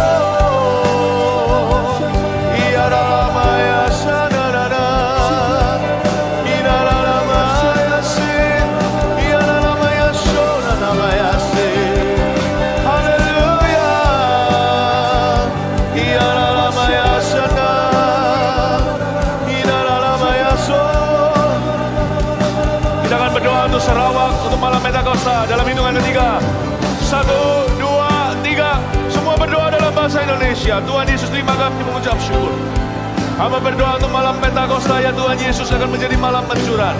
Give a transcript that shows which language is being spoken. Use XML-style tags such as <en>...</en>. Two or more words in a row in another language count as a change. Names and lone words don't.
<id>ya ralamaya sanda rara, ya ralamaya se, ya ralamaya so, ralamaya se, haleluya, ya ralamaya sanda, ya ralamaya so. Kita akan berdoa untuk Sarawak, untuk malam Pentakosta dalam hitungan ketiga. 1, 2, 3. Semua berdoa dalam bahasa Indonesia. Tuhan Yesus, terima kasih, mengucap syukur. Hamba berdoa untuk malam Pentakosta, ya Tuhan Yesus, akan menjadi malam pencurahan.</id>